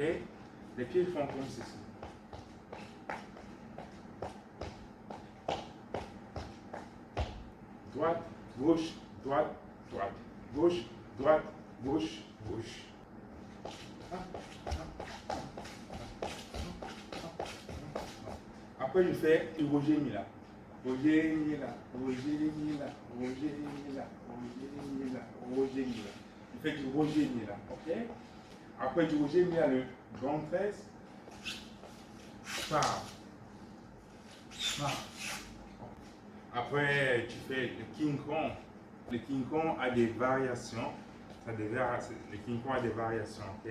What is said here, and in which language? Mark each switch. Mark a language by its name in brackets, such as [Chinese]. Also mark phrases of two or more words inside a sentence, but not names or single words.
[French] Les pieds font comme ceci. Droite, gauche, droite, droite. Gauche, droite, gauche, gauche. Après, je fais Roger Mila. Roger Mila, Roger Mila, Roger Mila, Roger Mila, Roger Mila. Je fais du Roger Mila, ok? Après du Roger Mila, le grand 13. Par. Après, tu fais le King Kong. Le King Kong a des variations. Le King Kong a des variations, ok?